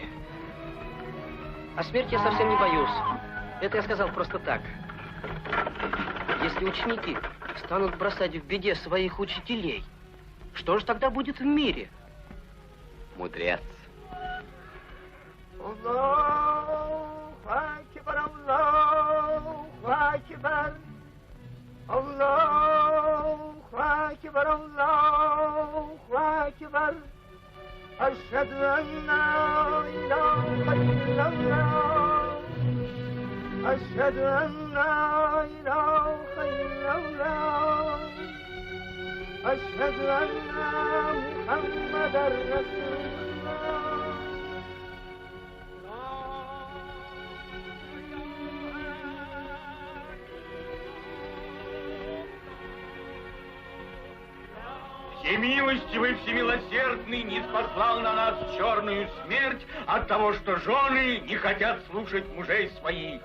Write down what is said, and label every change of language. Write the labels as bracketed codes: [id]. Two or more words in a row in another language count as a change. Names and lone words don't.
[ru] А смерти я совсем не боюсь. Это я сказал просто так. Если ученики станут бросать в беде своих учителей, что же тогда будет в мире? Мудрец. [ar] أشهد أن لا إله إلا الله أشهد أن لا إله إلا الله أشهد أن محمدا رسول الله [ru] Всемилостивый, всемилосердный не спаслал на нас черную смерть от того, что жены не хотят слушать мужей своих.